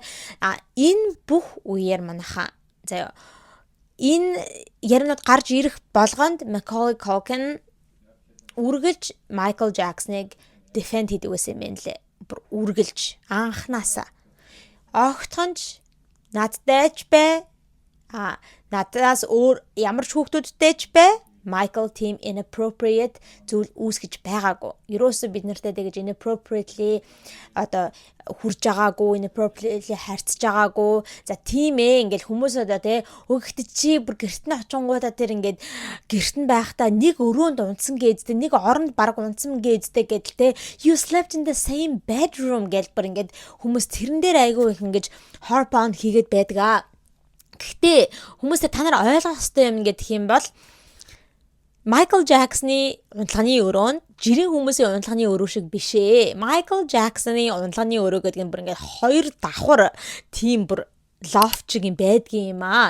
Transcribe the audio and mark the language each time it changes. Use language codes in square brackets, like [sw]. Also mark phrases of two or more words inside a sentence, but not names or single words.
[mn] Энэ бүх үеэр манайхаа заяа энэ яринууд гарч ирэх болгонд Macaulay Culkin үргэлж Michael Jackson-ыг defend хийдэг байсан юм байна лээ. Бүр үргэлж анханасаа. Огтхонч надтай ч бай. Надаас өөр ямар ч хүүхдүүдтэй ч бай. Michael team inappropriate зүйл үүсгэж байгаагүй. Ерөөсөө бид нартай тэгэж inappropriately одоо хурж байгаагүй, inappropriately харьцаж байгаагүй. За тийм ингээл хүмүүс одоо тий өгөхт чи бүр гэрт нь очингуудаа тэр ингээд гэрт нь байхдаа нэг өрөөнд унтсан гээдтэй, нэг оронд баг унтсан гээдтэй гэдэл тий [en] you slept in the same bedroom [mn] гэж бүр ингээд хүмүүс тэрэн дээр айгүй их ингэж [en] harp on [mn] хийгээд байдгаа. Гэхдээ хүмүүсээ та нар ойлгох ёстой юм гэх юм бол Michael Jackson-ы унтлагын өрөө нь жирийн хүмүүсийн унтлагын өрөө шиг биш ээ. Michael Jackson-ы унтлагын өрөө гэдэг нь бүр ингээд хоёр давхар тийм бүр лофчгийн байдгийн юм аа.